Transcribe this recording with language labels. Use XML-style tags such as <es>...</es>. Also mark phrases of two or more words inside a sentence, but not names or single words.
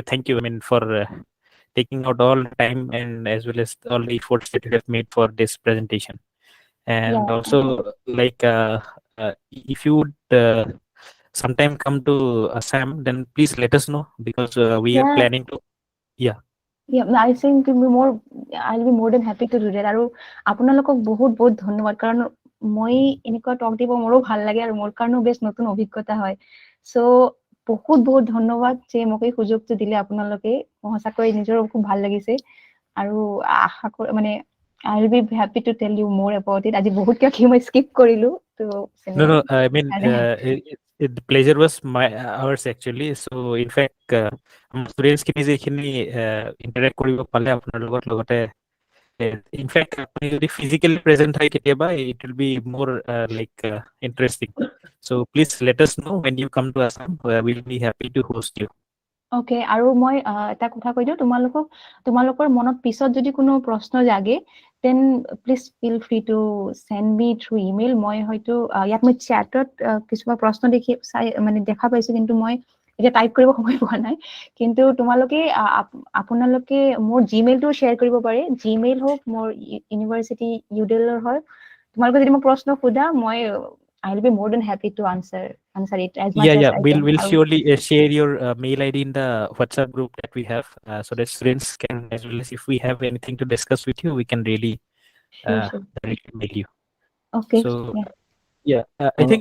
<en>I mean, for taking out all the time and as well as all the efforts that you have made for this presentation. And also, like, if you would sometime come to Assam, then please let us know, because we are planning to. Yeah, I think I'll be more than happy to do that.</en> <as>আৰু আপোনালোকক বহুত বহুত ধন্যবাদ, কাৰণ মই এনেকুৱা টক দিব মোৰো ভাল লাগে আৰু মোৰ কাৰণেও বেছ নতুন অভিজ্ঞতা হয়। সো বহুত বহুত ধন্যবাদ যে মোক এই সুযোগটো দিলে আপোনালোকে। সঁচাকৈ নিজৰ খুব ভাল লাগিছে আৰু আশা কৰি মানে</as> <en>I'll be happy to tell you more about it.</en> <as>আজি বহুত কিয় মই স্কিপ কৰিলো তো</as> <en>no, I mean, the pleasure was ours actually. So in fact,</en> <as>students খিনি যেখিনি interact কৰিব পালে আপোনাৰ লগতে,</as> <en>in fact,</en> <as>আপুনি যদি</as> <en>physically present</en> <as>হয় কেতিয়াবা,</as> <en>it will be more like interesting. So please let us know when you come to Assam. We'll be happy to host you.</en> <as>Okay, আৰু মই এটা কথা কৈ দিওঁ, তোমালোকৰ মনত পিছত যদি কোনো প্ৰশ্ন জাগে,</as> <en>then please feel free to send me through email.</en> <as>মই হয়তো ইয়াত মই chatত কিছুমান প্ৰশ্ন মানে দেখা পাইছো, কিন্তু মই এতিয়া টাইপ কৰিব সময় পোৱা নাই। কিন্তু আপোনালোকে মোৰ জিমেইলটো শ্বেয়াৰ কৰিব পাৰে। জিমেইল হওক মোৰ ইউনিভাৰ্চিটি ইউডেলৰ হয়। তোমালোকে যদি মোক প্ৰশ্ন সোধা, মই</as> <en>I'll be more than happy to answer it as much as I can. We'll surely share your mail ID in the WhatsApp group that we have, so that students can, as well as if we have anything to discuss with you, we can really directly mail you. Okay. So I think</en>